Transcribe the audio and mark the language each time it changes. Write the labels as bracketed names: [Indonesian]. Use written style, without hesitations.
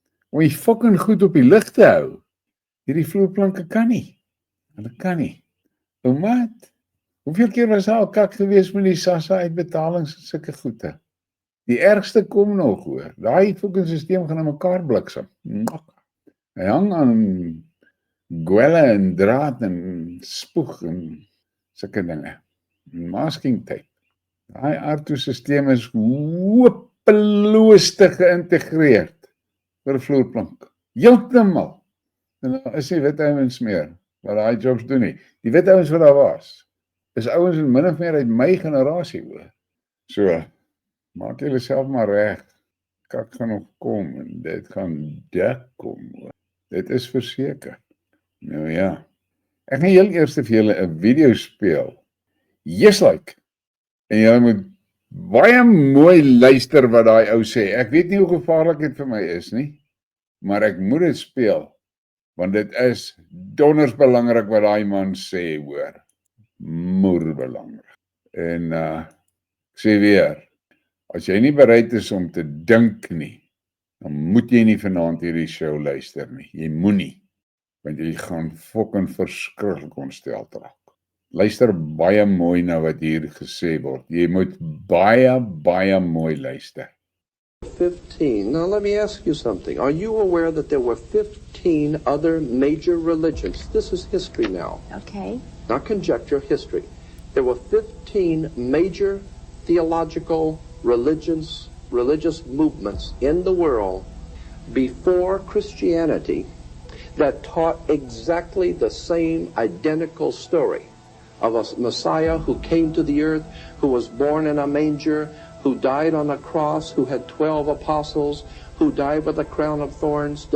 [Afrikaans] Om die fucking goed op die lig te hou. Hierdie vloerplanke kan nie. Hulle kan nie. Wat? Hoeveel keer was al kak gewees met die SASSA uitbetalings en sulke goede? Die ergste kom nog hoor. Daai fucking stelsel gaan aan mekaar bliksem. Hy hang aan gwelle en draad en spoeg en sulke dinge. Masking tape. Daai Arto-stelsel is hopeloos te geïntegreerd vir 'n vloerplank. Heeltemal. En daar is nie wit ouens meer wat daai jobs doen nie. Die wit ouens wat daar was, is ouens in min of meer uit my generasie hoor. So, maak julle self maar reg. Kak gaan nog kom en dit gaan dik kom hoor. Dit is verseker. Nou ja. Ek gaan heel eers vir julle 'n video speel. [English] Just like. [Afrikaans] En julle moet baie mooi luister wat daai ou sê. Ek weet nie hoe gevaarlik dit vir my is nie, maar ek moet dit speel. Want dit is donders belangrik wat daai man sê hoor. Moer belangrik. En ek sê weer, as jy nie bereid is om te dink nie, dan moet jy nie vanaand hierdie show luister nie. Jy moenie, want jy gaan fucking verskriklik ontsteld raak. Luister baie mooi na wat hier gesê word. Jy moet baie mooi luister. [English] 15. Now let me ask you something. Are you aware that there were 15 other major religions? This is history now. Okay. Not conjecture, history. There were 15 major theological religious movements in the world before Christianity that taught exactly the same identical story of a Messiah who came to the earth, who was born in a manger, who died on a cross, who had 12 apostles, who died with a crown of thorns.